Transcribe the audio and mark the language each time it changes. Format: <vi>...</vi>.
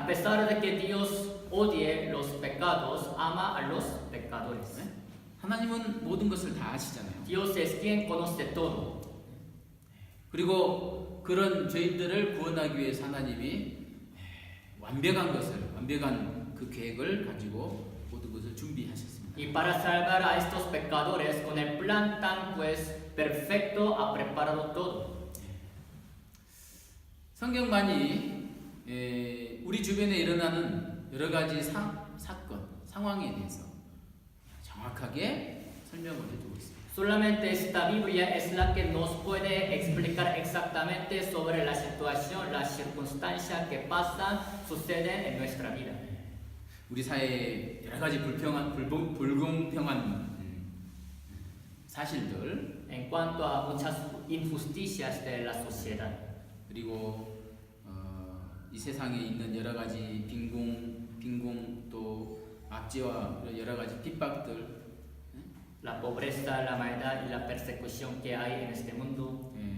<es>A pesar de que Dios odie los pecados, ama a los pecadores.</es> <ko>하나님은 모든 것을 다 아시잖아요.</ko> <es>Dios es quien conoce todo.</es> <ko>그리고 그런 죄인들을 구원하기 위해서 하나님이 완벽한 그 계획을 가지고 모든 것을 준비하셨습니다.</ko> <es>Y para salvar a estos pecadores, con el plan tan pues perfecto, ha preparado todo.</es> <ko>성경만이 우리 주변에 일어나는 여러 가지 사건, 상황에 대해서 정확하게 설명을 해주고 있습니다.</ko> <es>Solamente esta Biblia es la que nos puede explicar exactamente sobre la situación, las circunstancias que pasan, suceden en nuestra vida.</es> <ko>우리 사회에 여러 가지 불공평한 사실들</ko> <es>En cuanto a muchas injusticias de la sociedad.</es> <ko>그리고 이 세상에 있는 여러 가지 빈공 또 압제와 여러 가지 핍박들</ko> <es>La pobreza, la maldad y la persecución que hay en este mundo.</es>